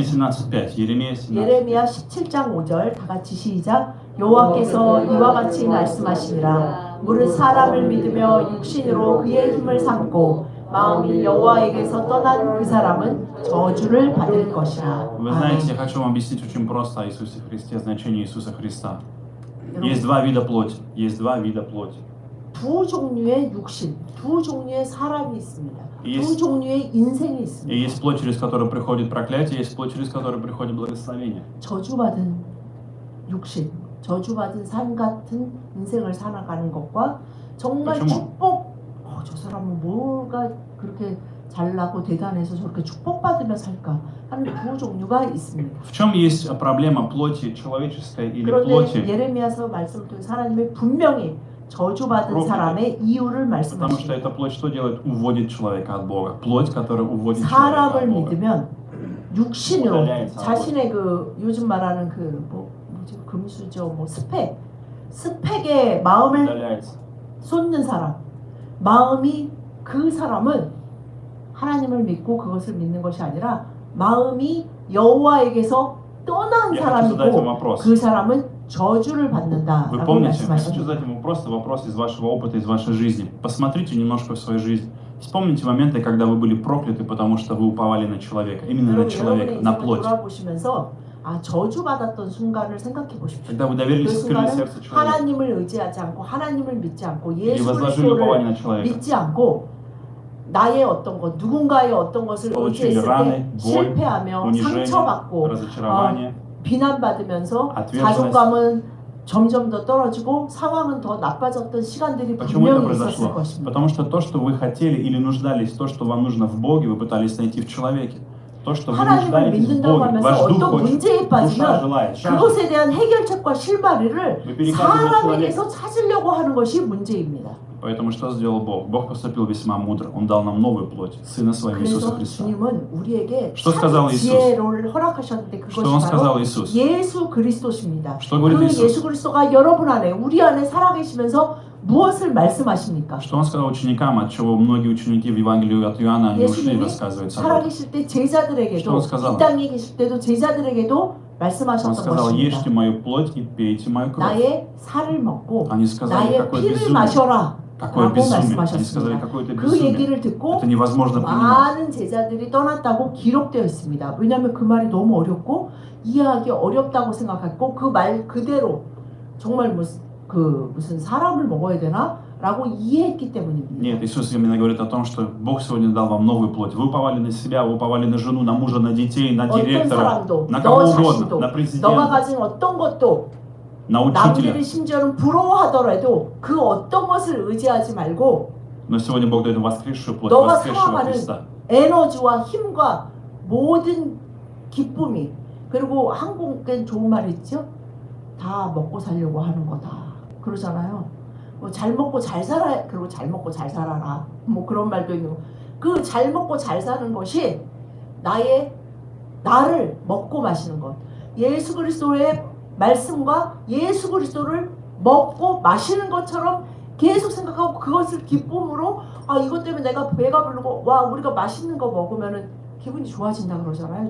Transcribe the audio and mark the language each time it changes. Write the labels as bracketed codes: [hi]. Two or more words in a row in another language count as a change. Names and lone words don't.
[ru] Еремия 17:5. Еремия 17. [ko] 예레미야 17장 5절 다 같이 시작. 여호와께서 이와 같이 말씀하시니라. 물은 사람을 믿으며 육신으로 그의 힘을 삼고 마음이 여호와에게서 떠난 그 사람은 저주를 받을 것이라. [ru] Вы знаете, я хочу вам объяснить очень просто о Иисусе Христе, значение Иисуса Христа. Есть [ko] 여러분, [ru] два вида плоти. Есть два вида плоти. [ko] 두 종류의 육신, 두 종류의 사람이 있습니다. 두 [ru] Есть- [ko] 종류의 인생이 [ru] И [ko] 있습니다. [ru] есть плоть, через которую приходит проклятие, есть плоть, через которую приходит благословение. [ko] 저주받은 육신, 저주받은 삶 같은 인생을 살아가는 것과 정말 그렇죠, 뭐. 축복 사람은 뭐가 그렇게 잘나고 대단해서 저렇게 축복받으며 살까 하는 두 종류가 있습니다. [ru] В чем есть проблема плоти человеческой или [ko] 그런데 [ru] плоти? [ko] 예레미야서 말씀을 통해서 하나님이 분명히 저주받은 사람의 이유를 [ru] Потому что [ko] 말씀하십니다. [ru] эта плоть что делает? Уводит человека от Бога. Плоть, которая уводит человека [ko] 사람을 [ru] от Бога. [ko] 믿으면 육신으로 달라요, 자신의 그 요즘 말하는 그 뭐지 금수저 뭐 스펙에 마음을 [ru] Удаляется. [ko] 쏟는 사람, 마음이 그 사람은 하나님을 믿고 그것을 믿는 것이 아니라 마음이 여호와에게서 떠난 [ru] Я хочу задать вам [ko] 사람이고 [ru] вопрос. [ko] 그 사람은 저주를 [ru] Вы [ko] 받는다라고 [ru] помните, я хочу [ko] 말씀하십니다. [ru] задать ему просто вопрос из вашего опыта, из вашей жизни. Посмотрите немножко в свою жизнь. Вспомните моменты, когда вы были прокляты, потому что вы уповали на человека. Именно на [ko] 여러분, [ru] человека, [ko] 여러분의 [ru] на [ko] 인생을 [ru] плоть. [ko] 돌아보시면서 저주받았던 순간을 생각해 보십시오. [ru] Когда вы [ko] 그 [ru] доверились, открыли [ko] 순간은 [ru] сердце человека. [ko] 하나님을 의지하지 않고 하나님을 믿지 않고 [ru] И [ko] 예수 [ru] возложили упование [ko] 그리스도를 [ru] на человека. [ko] 믿지 않고 나의 어떤 것, 누군가의 어떤 것을 [ru] Получили [ko] 의지했을 때 [ru] раны, боль, [ko] 실패하며 [ru] унижение, [ko] 상처받고 [ru] разочарование. [ko] 비난받으면서 [ru] ответственность. [ko] 자존감은 점점 더 떨어지고 상황은 더 나빠졌던 시간들이 [ru] Почему это [ko] 분명히 있었을 [ru] произошло? [ko] 것입니다. [ru] Потому что то, что вы хотели или нуждались, то, что вам нужно в Боге, вы пытались найти в человеке. То, что вы [ko] 하나님을 [ru] нуждаетесь в [ko] 믿는다고 [ru] Боге, [ko] 하면서 [ru] ваш дух [ko] 어떤 [ru] хочет, [ko] 문제에 [ru] душа [ko] 빠지면 [ru] желает, жаждет. [ko] 그것에 대한 해결책과 실마리를 [ru] Вы перекладываете на человека. [ko] 사람에게서 찾으려고 하는 것이 문제입니다. [ru] Поэтому что сделал Бог? Бог поступил весьма мудро. Он дал нам новую плоть, Сына Своего Иисуса [ko] 그래서 [ru] Христа. [ko] 주님은 우리에게 [ru] Что сказал [ko] 참 [ru] Иисус? [ko] 지혜를 허락하셨는데 [ru] Что Он [ko] 그것이 [ru] сказал [ko] 바로 [ru] Иисус? [ko] 예수 그리스도십니다. [ru] Что говорит [ko] 그 [ru] Иисус? [ko] 예수 그리스도가 여러분 안에 우리 안에 살아계시면서 무엇을 말씀하십니까? [ru] Что Он сказал ученикам, от чего многие ученики в Евангелии от Иоанна они ушли, [ko] 예수님이 [ru] рассказывается об этом. [ko] 살아계실 때 제자들에게도 [ru] Что он сказал? [ko] 이 땅에 계실 때도 제자들에게도 [ru] Он [ko] 말씀하셨던 [ru] сказал, [ko] 것입니다. [ru] ешьте мою плоть и пейте мою кровь. [ko] 나의 살을 먹고 [ru] Они сказали, [ko] 나의 [ru] какое [ko] 피를 [ru] безумие. [ko] 마셔라 [ru] Какое [ko] 라고 [ru] безумие. Они сказали, [ko] 말씀하셨습니다. [ru] какое-то [ko] 그 [ru] безумие. [ko] 얘기를 듣고 [ru] Это невозможно понимать. [ko] 많은 제자들이 떠났다고 기록되어 있습니다. 왜냐하면 그 말이 너무 어렵고 이해하기 어렵다고 생각했고 그 말 그대로 정말 무슨 사람을 먹어야 되나? 라고 이해했기 때문입니다. [ru] Нет, Иисус именно говорит о том, что Бог сегодня дал вам новую плоть. Вы уповали на себя, вы уповали на жену, на мужа, на детей, на [ko] 어떤 [ru] директора, [ko] 사람도 [ru] на [ko] 너 [ru] кого угодно, [ko] 자신도 [ru] на [ko] 너가 [ru] президента, [ko] 가진 어떤 것도 [ru] на [ko] 남들이 [ru] учителя. [ko] 심지어는 부러워하더라도 그 어떤 것을 의지하지 말고 [ru] Но сегодня Бог дает воскресшую плоть, [ko] 너가 [ru] воскресшего [ko] 살아가는 [ru] Христа. [ko] 에너지와 힘과 모든 기쁨이 그리고 한국엔 좋은 말이 있죠? 다 먹고 살려고 하는 거다 그러잖아요. 뭐 잘 먹고 잘 살아 그리고 잘 먹고 잘 살아라 뭐 그런 말도 있고 그 잘 먹고 잘 사는 것이 나를 먹고 마시는 것 예수 그리스도의 말씀과 예수 그리스도를 먹고 마시는 것처럼 계속 생각하고 그것을 기쁨으로 이것 때문에 내가 배가 부르고 우리가 맛있는 거 먹으면은 기분이 좋아진다 그러잖아요.